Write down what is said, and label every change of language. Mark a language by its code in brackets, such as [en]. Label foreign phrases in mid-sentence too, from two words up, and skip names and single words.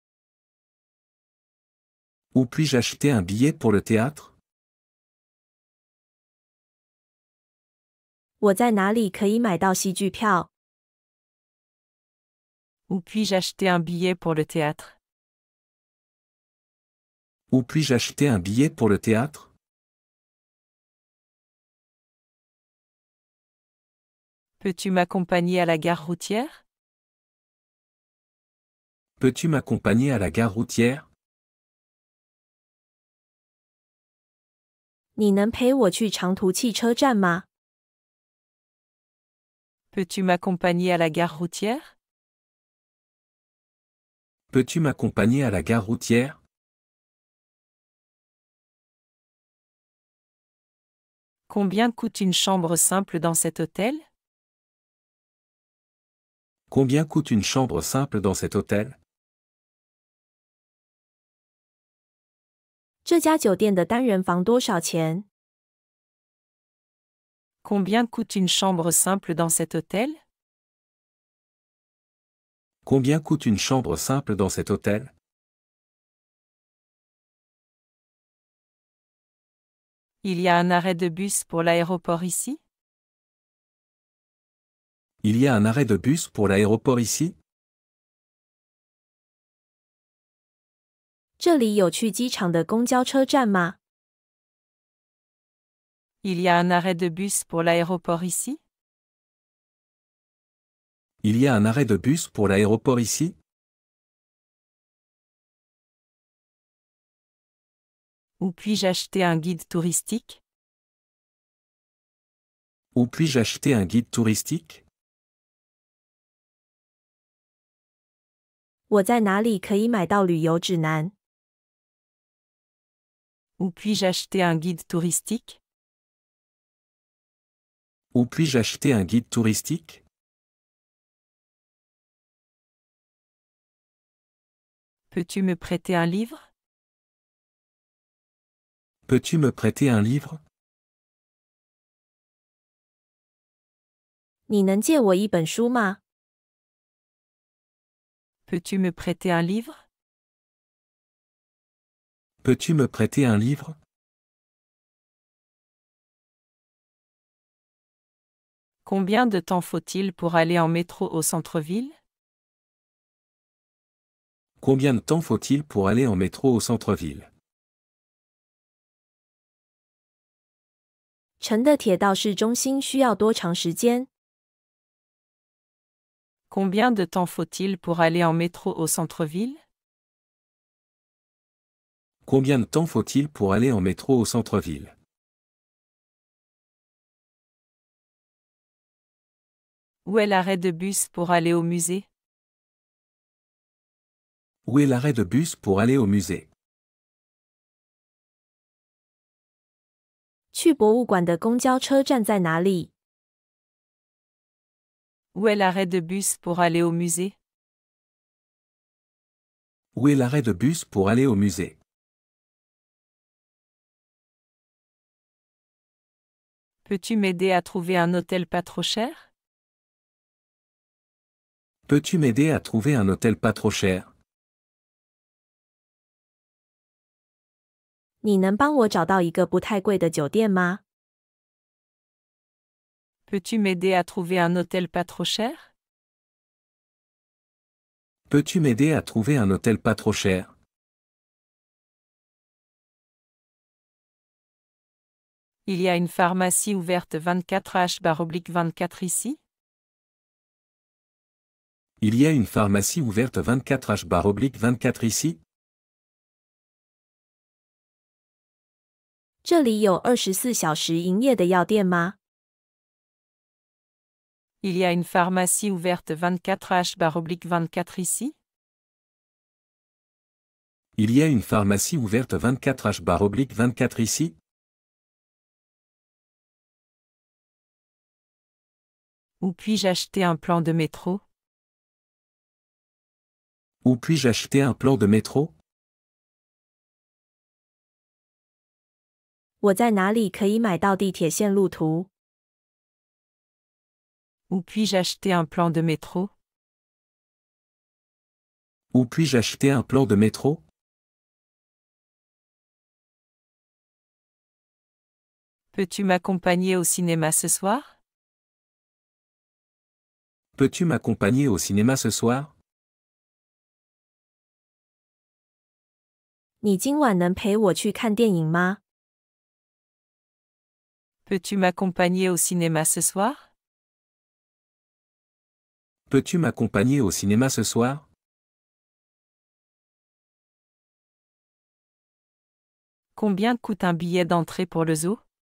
[fr] Où puis-je acheter un billet pour le théâtre? [zh] 我在哪里可以买到戏剧票？ [fr] Où puis-je acheter un billet pour le théâtre? Où puis-je acheter un billet pour le théâtre? Peux-tu m'accompagner à la gare routière? Peux-tu m'accompagner à la gare routière? [zh] 你能陪我去长途汽车站吗？ [fr] Peux-tu m'accompagner à la gare routière? Peux-tu m'accompagner à la gare routière? Combien coûte une chambre simple dans cet hôtel? Combien coûte une chambre simple dans cet hôtel? [zh] 这家酒店的单人房多少钱？ [fr] Combien coûte une chambre simple dans cet hôtel? Combien coûte une chambre simple dans cet hôtel? Il y a un arrêt de bus pour l'aéroport ici? Il y a un arrêt de bus pour l'aéroport ici? [zh] 这里有去机场的公交车站吗？ [fr] Il y a un arrêt de bus pour l'aéroport ici? Il y a un arrêt de bus pour l'aéroport ici? Où puis-je acheter un guide touristique? Où puis-je acheter un guide touristique? [zh] 我在哪里可以买到旅游指南？ [fr] Où puis-je acheter un guide touristique? Où puis-je acheter un guide touristique? Peux-tu me prêter un livre? Peux-tu me prêter un livre? [zh] 你能借我一本书吗？ [fr] Peux-tu me prêter un livre? Peux-tu me prêter un livre? Combien de temps faut-il pour aller en métro au centre-ville? Combien de temps faut-il pour aller en métro au centre-ville? [zh] 乘的铁到市中心需要多长时间？ [fr] Combien de temps faut-il pour aller en métro au centre-ville? Combien de temps faut-il pour aller en métro au centre-ville? Où est l'arrêt de bus pour aller au musée? Où est l'arrêt de bus pour aller au musée? [zh] 去博物馆的公交车站在哪里？ [fr] Où est l'arrêt de bus pour aller au musée? Où est l'arrêt de bus pour aller au musée? Peux-tu m'aider à trouver un hôtel pas trop cher? Peux-tu m'aider à trouver un hôtel pas trop cher? [zh] 你能帮我找到一个不太贵的酒店吗？ [fr] Peux-tu m'aider à trouver un hôtel pas trop cher? Peux-tu m'aider à trouver un hôtel pas trop cher? Il y a une pharmacie ouverte 24h/24 ici? Il y a une pharmacie ouverte 24h/24 ici? [zh] 这里有24小时营业的药店吗？ [fr] Il y a une pharmacie ouverte 24h/24 ici? Il y a une pharmacie ouverte 24h/24 ici? Où puis-je acheter un plan de métro? Où puis-je acheter un plan de métro? [zh] 我在哪里可以买到地铁线路图？ [fr] Où puis-je acheter un plan de métro? Où puis-je acheter un plan de métro? Peux-tu m'accompagner au cinéma ce soir? Peux-tu m'accompagner au cinéma ce soir? [zh] 你今晚能陪我去看电影吗？ [fr] Peux-tu m'accompagner au cinéma ce soir? Peux-tu m'accompagner au cinéma ce soir? Combien coûte un billet d'entrée pour le zoo?